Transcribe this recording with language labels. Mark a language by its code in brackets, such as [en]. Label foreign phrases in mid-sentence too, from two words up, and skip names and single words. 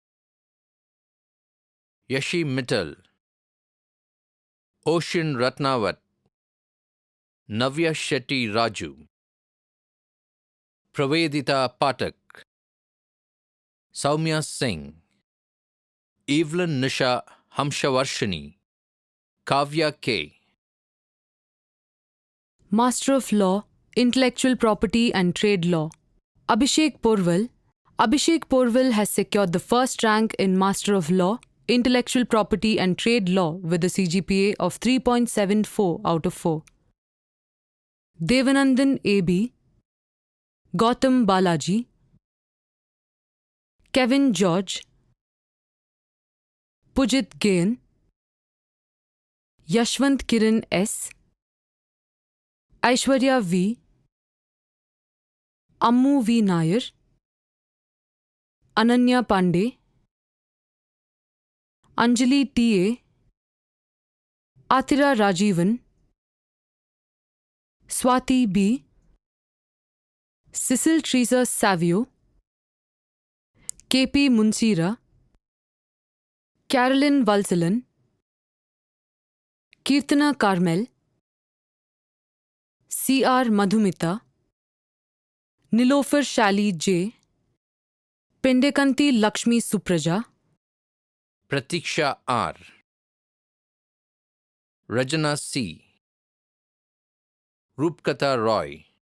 [en] Yashi Mittal, Ocean Ratnawat, Navya Shetty Raju, Pravedita Patak, Saumya Singh, Evelyn Nisha Hamshavarshini, Kavya K, Master of Law, Intellectual Property and Trade Law, Abhishek Porwal. Abhishek Porwal has secured the first rank in Master of Law, Intellectual Property and Trade Law with a CGPA of 3.74 out of 4. Devanandan A.B., Gautam Balaji, Kevin George, Pujit Gayan, Yashwant Kiran S, Aishwarya V, Ammu V. Nair, Ananya Pandey, Anjali T.A., Atira Rajivan, Swati B, Cecil Teresa Savio, K.P. Munsira, Carolyn Valsalan, Kirtana Carmel, C.R. Madhumita, Nilofer Shali J, Pendekanti Lakshmi Supraja, Pratiksha R, Rajana C, Rupkata Roy,